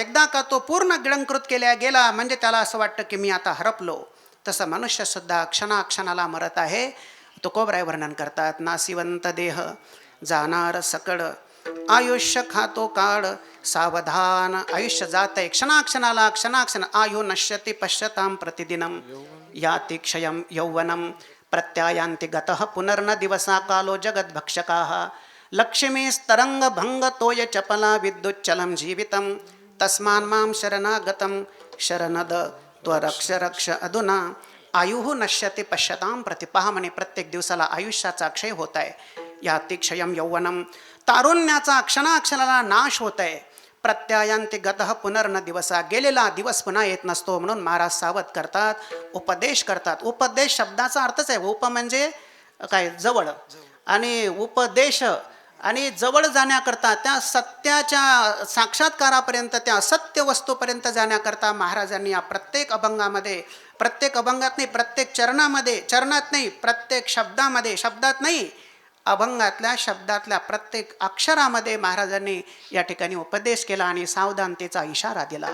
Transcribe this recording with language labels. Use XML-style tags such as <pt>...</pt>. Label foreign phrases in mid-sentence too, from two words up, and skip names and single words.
<mr>एकदा का तो पूर्ण गिळंकृत केल्या गेला म्हणजे त्याला असं वाटतं की मी आता हरपलो. तसं मनुष्य सुद्धा क्षणाक्षणाला मरत आहे. तुकोबराय वर्णन करतात. नासिवंत देह जाणार सकड, आयुष्य खातो काळ सावधान. आयुष्य जात आहे क्षणाक्षणाला, क्षणाक्षण.</mr> <sa>आयु नश्यति पश्यतां प्रतिदिनम, याति क्षयं यौवनम, प्रत्यायांति गतः पुनर्न दिवसा कालो जगद्भक्षकाः. लक्ष्मीस्तरंग भंग तोय चपला विद्युच्चलं जीवितं, तस्मान् मां शरणागतं शरणद त्वरक्ष रक्ष अधुना. आयुः नश्यति पश्यतां प्रति.</sa> <mr>पहा म्हणे, प्रत्येक दिवसाला आयुष्याचा क्षय होत आहे.</mr> <sa>याति क्षयं यौवनम,</sa> <mr>तारुण्याचा क्षणाक्षणाला नाश होत आहे.</mr> <sa>प्रत्यायांति गतः पुनर्न दिवसा,</sa> <mr>गेलेला दिवस पुन्हा येत नसतो. म्हणून महाराज सावध करतात, उपदेश करतात. उपदेश शब्दाचा अर्थच आहे, उप म्हणजे काय, जवळ, आणि उपदेश आणि जवळ जाण्याकरता, त्या सत्याच्या साक्षात्कारापर्यंत, त्या सत्य वस्तूपर्यंत जाण्याकरता महाराजांनी या प्रत्येक अभंगामध्ये, प्रत्येक अभंगात नाही, प्रत्येक चरणामध्ये, चरणात नाही, प्रत्येक शब्दामध्ये, शब्दात नाही, अभंगातल्या शब्दातल्या प्रत्येक अक्षरामध्ये महाराजांनी या ठिकाणी उपदेश केला आणि सावधानतेचा इशारा दिला.</mr>